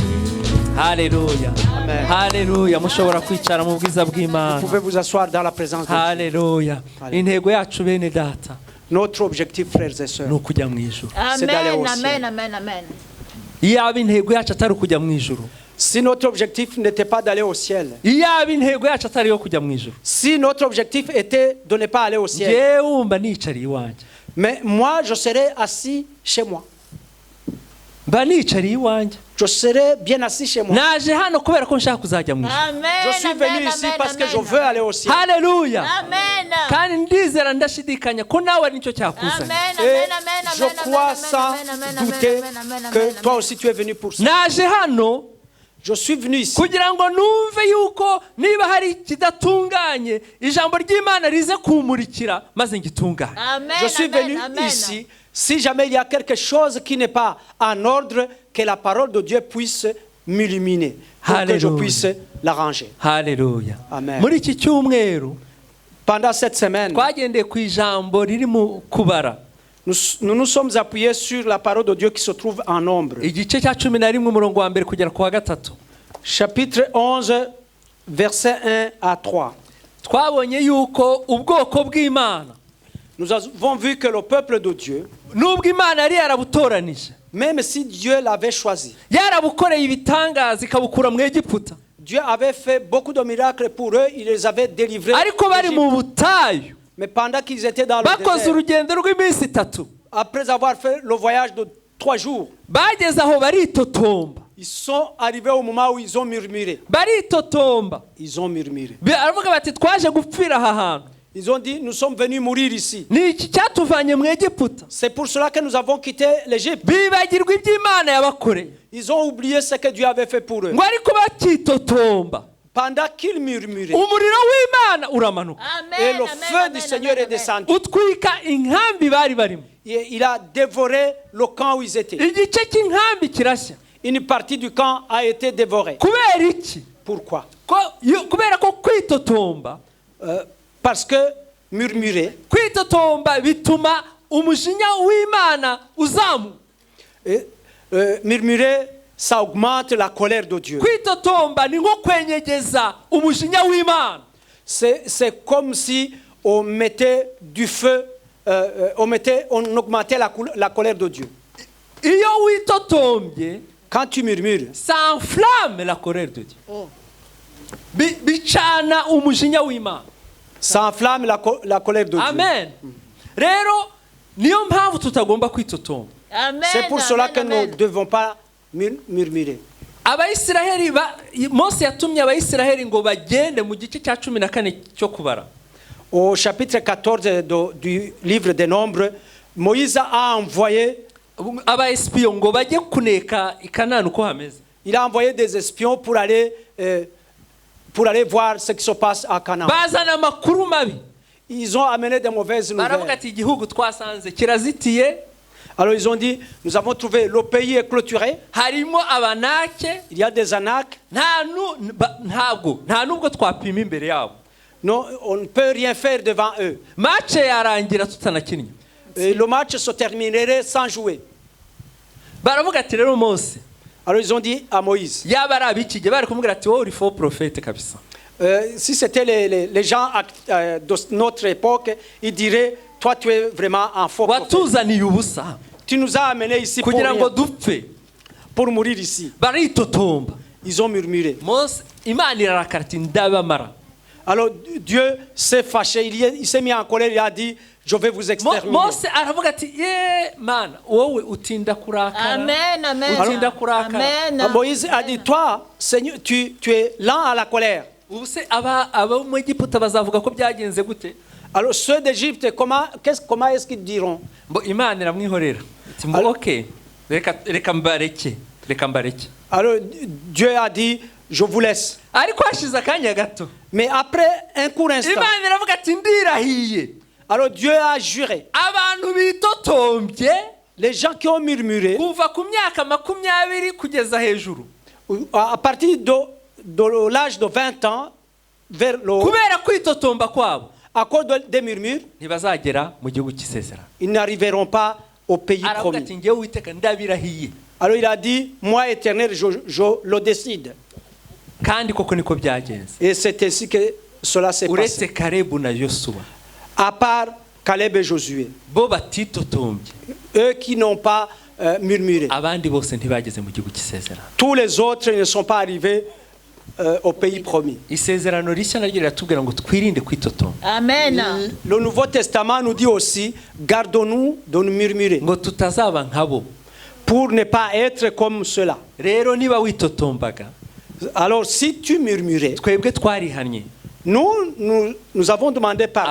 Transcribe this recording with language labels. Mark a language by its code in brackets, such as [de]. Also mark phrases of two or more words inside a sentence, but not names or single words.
[rw] Haleluya, haleluya. Mushobora kwicara mu bwiza [fr] Vous [rw] bw'Imana. [fr] pouvez vous asseoir dans la présence de Dieu. [rw] Haleluya. Intego yacu bene data [fr] Notre objectif, frères et [rw] ni [fr] sœurs, [rw] ukujya mu ijuru. [fr] c'est d'aller [rw] Amen, [fr] au ciel. [rw] amen, amen, amen. Iyaba intego yacu atari ukujya mu ijuru, [fr] Si notre objectif n'était pas d'aller au ciel, [rw] iyaba intego yacu atari iyo kujya mu ijuru, [fr] si notre objectif était de ne pas aller au ciel, [rw] njyewe wumva nicariye iwanjye, [fr] mais moi, je serais assis chez moi. [rw] mba nicariye iwanjye. [fr] Je serais bien assis chez moi. [rw] Naje hano kubera ko nshaka kuzajya mu ijuru. Amen, [fr] Je suis [rw] amen, [fr] venu ici [rw] amen, [fr] parce que je [rw] amen. [fr] veux aller au ciel. [rw] Haleluya. Amen. Kandi ndizera ndashidikanya ko nawe ari nicyo Amen, cyakuzanye. amen, [fr] Et [rw] amen, [fr] je [rw] amen, [fr] crois [rw] amen, [fr] sans [rw] amen, amen, [fr] douter [rw] amen, amen, amen, [fr] que [rw] amen. [fr] toi aussi tu es venu pour ça. [rw] Naje hano [fr] Je suis venu ici [rw] kugira ngo numve yuko niba hari ikidatunganye ijambo ry'Imana rize kumurikira maze ngitunganye. Amen, [fr] Je suis [rw] amen, [fr] venu [rw] amen. [fr] ici. Si jamais il y a quelque chose qui n'est pas en ordre, que la parole de Dieu puisse m'illuminer pour que je Alléluia. puisse l'arranger. [rw] haleluya Amen. muri iki cyumweru [fr] Pendant cette semaine, [rw] twagendeye ku ijambo riri mu kubara [fr] nous sommes appuyés sur la parole de Dieu qui se trouve en Nombre. [rw] igice cya 11 umurongo wa mbere kugera ku wa gatatu. [fr] Chapitre 11, versets 1 à 3. [rw] twabonye yuko ubwoko bw'Imana [fr] Nous avons vu que le peuple de Dieu, [rw] nubwo Imana yari yarabutoranije [fr] même si Dieu l'avait choisi, [rw] yarabukoreye ibitangaza ikabukura mu Egiputa, [fr] Dieu avait fait beaucoup de miracles pour eux, il les avait délivrés. [rw] ariko bari mu butayu [fr] Mais pendant qu'ils étaient dans le [rw] bakoze [fr] désert, [rw] urugendo rw'iminsi 3, [fr] après avoir fait le voyage de 3 jours, [rw] bageze aho baritotomba [fr] ils sont arrivés au moment où ils ont murmuré. [rw] baritotomba [fr] Ils ont murmuré. [rw] baravuga bati twaje gupfira aha hantu, [fr] Ils ont dit, nous sommes venus mourir ici. [rw] ni iki cyatuvanye mu Egiputa. [fr] C'est pour cela que nous avons quitté l'Égypte. [rw] Bibagirwa iby'Imana yabakoreye, [fr] Ils ont oublié ce que Dieu avait fait pour eux. [rw] ngo ariko bakitotomba [fr] Pendant qu'ils murmuraient, [rw] umuriro w'Imana uramanuka [fr] et [rw] Amen. [fr] le feu du Seigneur est descendu. [rw] utwika inkambi bari barimo, [fr] Et il a dévoré le camp où ils étaient. [rw] igice cy'inkambi kirashya. [fr] Une partie du camp a été dévorée. [rw] kubera iki? [fr] Pourquoi? [rw] Kubera ko kwitotomba [fr] Parce que murmurer, [rw] kwitotomba bituma umujinya w'Imana uzamuka. [fr] murmurer, ça augmente la colère de Dieu. [rw] Kwitotomba ni nko kwenyegeza umujinya w'Imana. [fr] C'est comme si on mettait du feu, on augmentait la colère de Dieu. [rw] Iyo witotombye, [fr] Quand tu murmures, ça enflamme la colère de Dieu. [rw] Bicana umujinya w'Imana. [fr] ça enflamme la colère de Dieu. [rw] Amen. Rero niyo mpamvu tutagomba kwitotomba. Amen. [fr] C'est pour cela que nous [rw] Amen. [fr] ne devons pas murmurer. [rw] Abayisiraheli Mose yatumye Abayisiraheli ngo bagende mu gice cya 14 cyo kubara. [fr] Au chapitre 14 du livre des Nombres, Moïse a envoyé, [rw] Abaespion ngo bajye kuneka i Kanani uko hameze. [fr] il a envoyé des espions pour aller voir ce qui se passe à Canaan. [rw] Bazana amakuru mabi. [fr] Ils ont amené de mauvaises [rw] Baravuga [fr] nouvelles. [rw] ati igihugu twasanze kirazitiye, [fr] Alors ils ont dit, nous avons trouvé le pays est clôturé, [rw] harimo abanake, [fr] il y a des Anacs, [rw] nta nubwo twapima imbere yabo. [fr] non, on ne peut rien faire devant eux. [rw] Match yarangira tutanakinnye. [fr] Et le match se terminerait sans jouer. [rw] Baravuga ati rero Mose, [fr] Alors ils ont dit à Moïse, [rw] yaba ari abikige bari kumubwira ati wowe uri [fr] faux prophète [rw] kabisa. [fr] si c'était les gens de notre époque, ils diraient, toi tu es vraiment un faux prophète. [rw] Watuzaniye ubusa [fr] Tu nous as amenés ici pour, [rw] kugira ngo [fr] rien, [rw] dupfe. [fr] pour mourir ici. [rw] Baritotomba. [fr] Ils ont murmuré. [rw] Mose Imana irarakara ati ndabamara. [fr] Alors Dieu s'est fâché, il s'est mis en colère, il a dit, je vais vous exterminer. [rw] Mose aravuga ati ye mana wowe utinda kurakara. Amen. Amen. Utinda kurakara. Amen. [fr] Moïse a dit, toi, Seigneur, tu es lent à la colère. [rw] Ubuse aba mu Egiputa bazavuga ko byagenze gute? [fr] Alors ceux d'Égypte, comment est-ce qu'ils diront? [rw] Bo Imana iramwihorera. Ati mbo okay. Reka mbareke. [fr] Alors Dieu a dit, je vous laisse. [rw] Ariko hashize akanya gato. [fr] Mais après un court instant, [rw] Imana iravuga ati ndirahiye. [fr] alors Dieu a juré. [rw] Abantu bitotombye [fr] Les gens qui ont murmuré, [rw] kuva ku myaka 20 kugeza hejuru. [fr] à partir de l'âge de 20 ans, vers le haut, [rw] Kubera kwitotomba kwabo [fr] à cause des murmures, [rw] ntibazagera mu gihugu cy'isezerano. [fr] ils n'arriveront pas au pays [rw] Aravuga ati [fr] promis. [rw] ngewe Uwiteka ndabirahiye. [fr] Alors il a dit, moi éternel, je le décide. [rw] Kandi koko niko byagenze. [fr] Et c'est ainsi que cela s'est passé. [rw] Uretse Kalebu na Yosuwa [fr] À part Caleb et Josué, [rw] bo batitotombye, [fr] eux qui n'ont pas murmuré. [rw] abandi bose ntibageze mu gihugu cy'isezerano. [fr] Tous les autres ne sont pas arrivés au pays promis. [rw] Isezerano rishya naryo riratubwira ngo twirinde kwitotomba. Amen. [fr] Le Nouveau Testament nous dit aussi, gardons-nous de nous murmurer [rw] Ngo tutazaba nkabo. [fr] pour ne pas être comme cela. [rw] Rero niba witotombaga, [fr] Alors si tu murmurais, [rw] twebwe twarihannye. [fr] nous avons demandé pardon.